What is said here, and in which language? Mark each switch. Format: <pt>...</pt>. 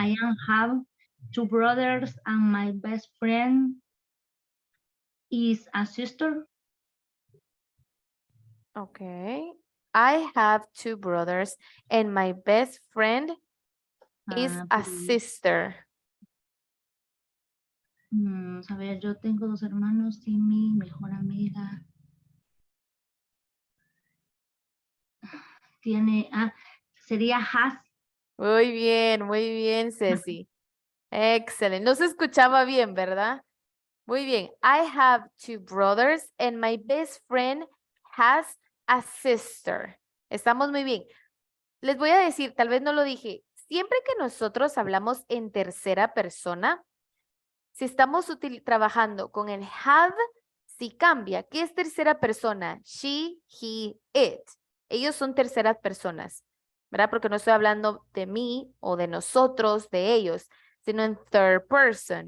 <en>I am have 2 brothers and my best friend is a sister. Okay. I have 2 brothers and my best friend is a sister.</en> <es>A ver, yo tengo 2 hermanos y mi mejor amiga tiene, sería has. Muy bien, Ceci. Excelente. No se escuchaba bien, ¿verdad? Muy bien.</es> <en>I have 2 brothers and my best friend has a sister.</en> <es>Estamos muy bien. Les voy a decir, tal vez no lo dije, siempre que nosotros hablamos en tercera persona, si estamos trabajando con el have, sí cambia. ¿Qué es tercera persona? She, he, it. Ellos son terceras personas, ¿verdad? Porque no estoy hablando de mí o de nosotros, de ellos, sino en</es> <en>third person.</en>